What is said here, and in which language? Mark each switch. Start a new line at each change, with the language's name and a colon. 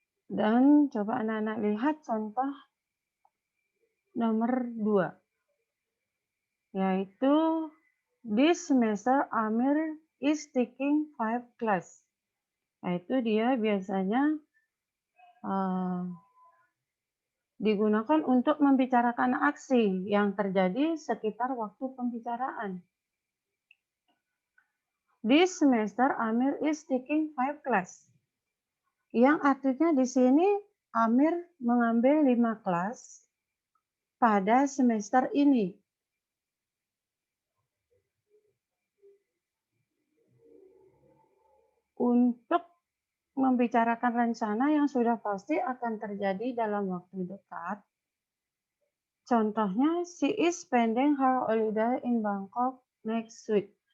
Indonesian: Dan coba anak-anak lihat contoh nomor 2, yaitu
English: this semester Amir is taking 5 class.
Indonesian: Nah, itu dia biasanya digunakan untuk membicarakan aksi yang terjadi sekitar waktu pembicaraan.
English: This semester Amir is taking 5 class.
Indonesian: Yang artinya di sini Amir mengambil 5 kelas pada semester ini. Untuk membicarakan rencana yang sudah pasti akan terjadi dalam waktu dekat.
English: Contohnya, she is spending her holiday in Bangkok next week.